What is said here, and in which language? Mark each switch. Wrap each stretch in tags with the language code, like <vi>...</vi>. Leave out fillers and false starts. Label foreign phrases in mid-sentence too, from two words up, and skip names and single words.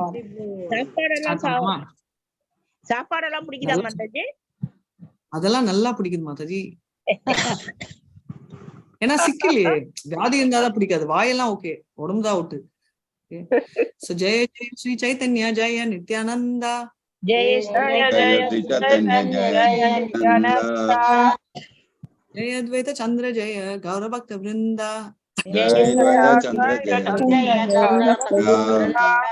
<ta>சாப்பாடெல்லாம் பிடிக்குதா மாதாஜி? அதெல்லாம் நல்லா பிடிக்குது மாதாஜி. ஏன்னா சிக்கலையே, வியாதி இருந்தாதான் பிடிக்காது, வாயெல்லாம் ஓகே, உடம்புதான் அவுட்டு.</ta> <sa>So जय जय श्री चैतन्य जय नित्यानन्द. जय जय श्री चैतन्य जय नित्यानन्द. जय अद्वैत चन्द्र जय गौर भक्त वृन्द. जय अद्वैत चन्द्र जय गौर भक्त वृन्द.</sa>